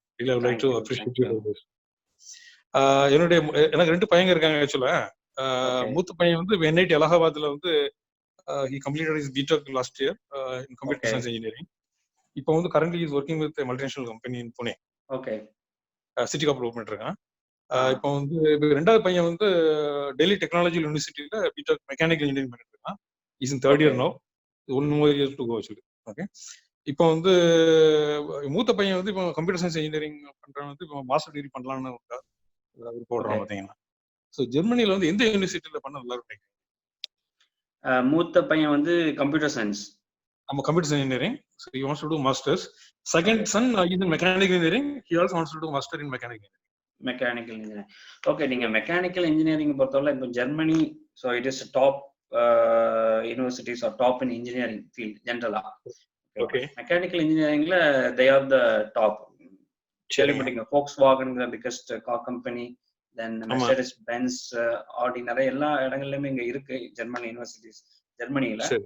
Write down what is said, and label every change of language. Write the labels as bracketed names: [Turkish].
[English] Really, I would like to appreciate you for this. [Tamil] எனக்கு 2 பையங்க இருக்காங்க ஆக்சுவலா. மூத்த பையன் வந்து NIT அலகாபாத்ல வந்து [English] he completed his BTech last year in computer science engineering. இப்போ வந்து currently he is working with a multinational company in Pune. Okay. [Tamil] City corporate பண்ணிட்டு இருக்கான். இப்போ வந்து ரெண்டாவது பையன் வந்து டெல்லி டெக்னாலஜி யூனிவர்சிட்டியில பிடெக் மெக்கானிக்கல் இன்ஜினியரிங் பண்ணிட்டு இருக்கான். [English] is in third year no, 1 more year to go [Tamil] actually. Okay, இப்போ வந்து மூத்த பையன் வந்து இப்போ கம்ப்யூட்டர் சயின்ஸ் இன்ஜினியரிங் பண்றவன் வந்து இப்போ மாஸ்டர் டிகிரி பண்ணலாம்னு போடுறான் பார்த்தீங்கன்னா. ஸோ ஜெர்மனியில வந்து எந்த யூனிவர்சிட்டியில பண்ண நல்லா இருக்கும்? மூத்த பையன் வந்து கம்ப்யூட்டர் சயின்ஸ். நம்ம computer engineering, [English] so he wants to do masters. Second son is in mechanical engineering, he also wants to do master in mechanical engineering. Mechanical engineering. [Tamil] Okay, நீங்க மெக்கானிக்கல் இன்ஜினியரிங் பொறுத்தவரை இப்போ Germany, so [English] it is top universities are top in engineering field [Tamil] ஜென்ரலா. [English] okay, [Tamil] mechanical இன்ஜினியரிங்ல [English] They are the top. [Tamil] கேள்விப்பட்டீங்க Volkswagen biggest car company, then Mercedes Benz, ஆடி, நிறைய எல்லா இடங்கள்லயுமே இங்க இருக்கு Germany universities ஜெர்மனியில.